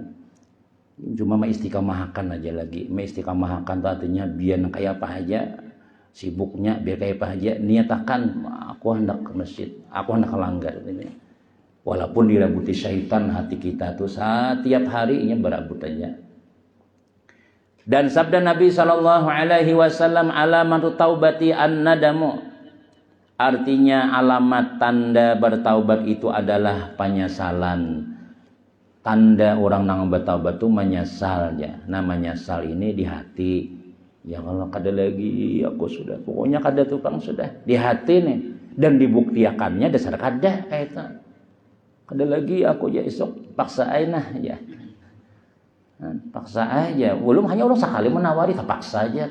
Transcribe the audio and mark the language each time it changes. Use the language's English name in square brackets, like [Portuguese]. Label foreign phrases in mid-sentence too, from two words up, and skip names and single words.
[Banjar] Cuma istiqamahkan aja lagi. Istiqamahkan itu artinya biar kayak apa aja sibuknya biar kayak apa aja niatakan aku hendak ke masjid, aku hendak kelanggar ini. Walaupun dirabuti syaitan hati kita tuh setiap harinya berabut aja. Dan sabda Nabi [Arabic] صلى الله عليه وسلم علامة التوبة الندم. [Banjar] Artinya alamat tanda bertaubat itu adalah penyesalan. Tanda orang nang bertaubat itu menyesal ya. Nah menyesal ini di hati. Ya kalau kada lagi aku sudah pokoknya kada tukang sudah di hati nih dan dibuktikannya dasar kada kayak itu. Kada lagi aku ya esok paksa aja ya. Paksa aja. Belum hanya orang sekali menawari tak paksa aja.